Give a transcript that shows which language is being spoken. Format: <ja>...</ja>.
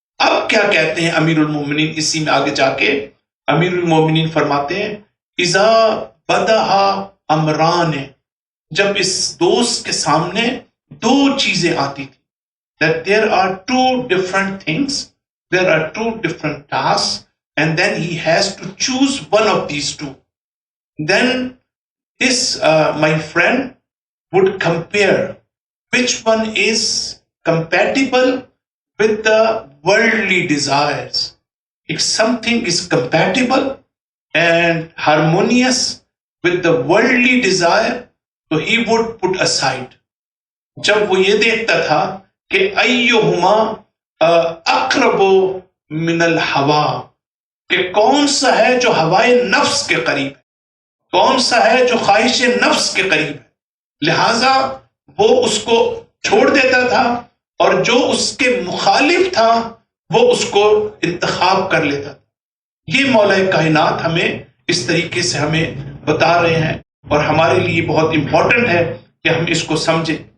<ur>اب کیا کہتے ہیں امیر المومنین, اسی میں آگے جا کے امیر المومنین فرماتے ہیں</ur> <ar>اذا بدہا امران,</ar> <ur>جب اس دوست کے سامنے دو چیزیں آتی تھی,</ur> <en>that there are two different things, there are two different tasks, and then he has to choose one of these two. Then this my friend would compare which one is compatible with the worldly desires, if something is compatible and harmonious with the worldly desire, تو he would put aside.</en> <ur>جب وہ یہ دیکھتا تھا کہ</ur> <ar>ایہما اقرب من الہوا،</ar> <ur>کہ کون سا ہے جو ہوائے نفس کے قریب ہے، کون سا ہے جو خواہش نفس کے قریب ہے، لہذا وہ اس کو چھوڑ دیتا تھا، اور جو اس کے مخالف تھا وہ اس کو انتخاب کر لیتا تھا۔ یہ مولا کائنات ہمیں اس طریقے سے ہمیں بتا رہے ہیں، اور ہمارے لیے بہت امپورٹنٹ ہے کہ ہم اس کو سمجھیں۔</ur>